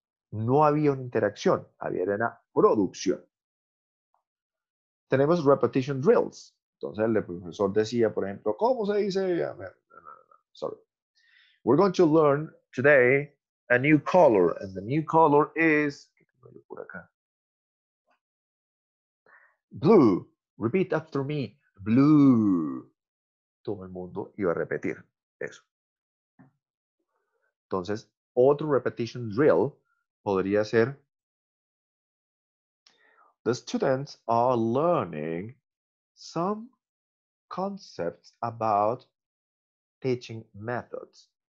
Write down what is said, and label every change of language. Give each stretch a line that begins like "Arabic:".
Spanish: No había una interacción, había una producción. Tenemos repetition drills. Entonces el profesor decía, por ejemplo, ¿cómo se dice?
English: Sorry. We're going to learn today a new color, and the new color is
Spanish: por acá.
English: Blue. Repeat after me. Blue.
Spanish: Todo el mundo iba a repetir eso. Entonces, otro
English: repetition drill
Spanish: podría ser:
English: the students are learning some concepts about teaching methods.